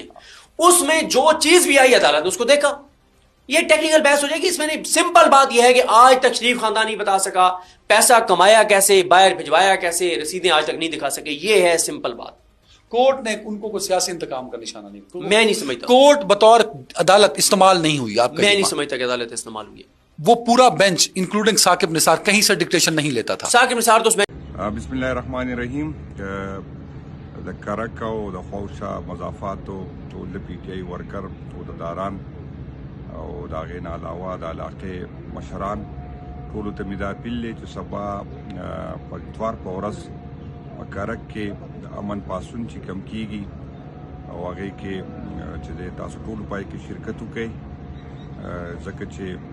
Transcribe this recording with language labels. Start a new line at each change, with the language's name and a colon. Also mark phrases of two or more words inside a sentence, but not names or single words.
Urdu: اس میں جو چیز بھی آئی عدالت نے اس کو دیکھا۔ یہ ٹیکنیکل بحث ہو جائے گی، اس میں نہیں، سمپل بات یہ ہے کہ آج تک شریف خاندان نہیں بتا سکا پیسہ کمایا کیسے، باہر بھجوایا کیسے، رسیدیں آج تک نہیں دکھا سکے، یہ ہے سمپل بات۔ کورٹ نے ان کو کوئی سیاسی انتقام کا نشانہ نہیں، میں نہیں سمجھتا کورٹ بطور عدالت استعمال نہیں ہوئی۔ آپ میں نہیں سمجھتا کہ عدالت استعمال ہوئی ہے۔ وہ پورا بینچ انکلوڈنگ ثاقب نثار کہیں سے ڈکٹیشن نہیں لیتا تھا۔ ثاقب نثار تو اس میں
Arabic: بسم الله الرحمن الرحیم
Pashto: د کرک او د خوشا مضافات او د پی ټی آی ورکر او د داران او د غین علاوه د علاقې مشران ټول ته مې دا اپیل دی چې سبا په اتوار په ورځ کرک کې د امن پاسون چې کم کیږي او هغه کې چې تاسو ټول پای کې شرکت وکړئ، ځکه چې